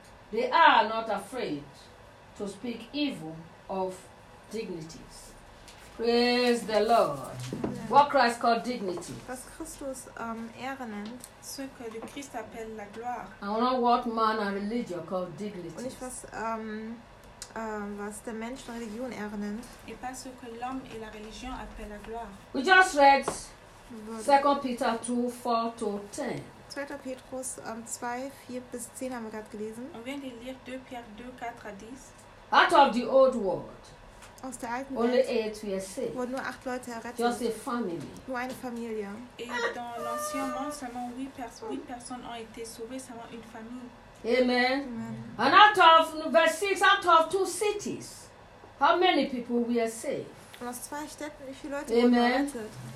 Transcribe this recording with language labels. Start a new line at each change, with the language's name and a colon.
English: They are not afraid to speak evil of dignities. Praise the Lord. What Christ called dignity.
German: Was Christus Ehre nennt,
French: ce que le Christ appelle la gloire.
English: I don't know what man and religion call dignity.
German: Und nicht was der Mensch und Religion Ehre nennt.
French: Et pas ce que l'homme et la religion appellent la gloire.
English: We just read 2 Peter 2, 4 to 10.
German: 2. Petrus 2, 4 bis 10 haben wir gerade gelesen.
French: On vient de lire 2 Pierre 2, 4 à 10.
English: Out of the old world.
German: Aus der alten
English: Only
German: Welt,
English: eight were saved.
German: Wurden nur 8 Leute errettet.
English: Just a family.
German: Nur eine Familie.
French: Et dans l'ancien monde, seulement 8 personnes ont été sauvées, seulement une famille. Amen.
English: And out of verse 6, out of 2 cities, how many people were saved?
German: Aus 2 Städten, wie viele Leute wurden errettet?